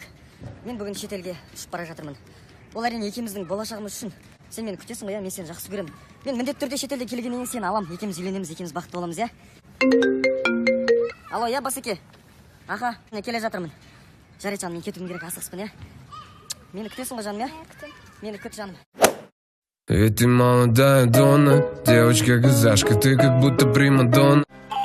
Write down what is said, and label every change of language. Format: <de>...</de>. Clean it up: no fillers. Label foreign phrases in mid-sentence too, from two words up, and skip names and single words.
<kk>Мен бүгін шетелге ұшып бара жатырмын. Ол әрине екеуміздің болашағымыз үшін. Сен мені күтесің ғой, мен сені жақсы көремін. Мен міндетті түрде шетелде келгеннен кейін сені алам. Екеуміз үйленеміз, екеуміз бақытты боламыз, иә? Алло, иә, Басеке. Аха, мен келе жатырмын. Жарайды, жаным, мен кетуім керек, асығыспын, иә? Мені күтесің ғой, жаным, иә? Мені күт, жаным.</kk> <ru>Ведь ты молодая Донна, девочка-казашка, ты как будто примадонна.</ru>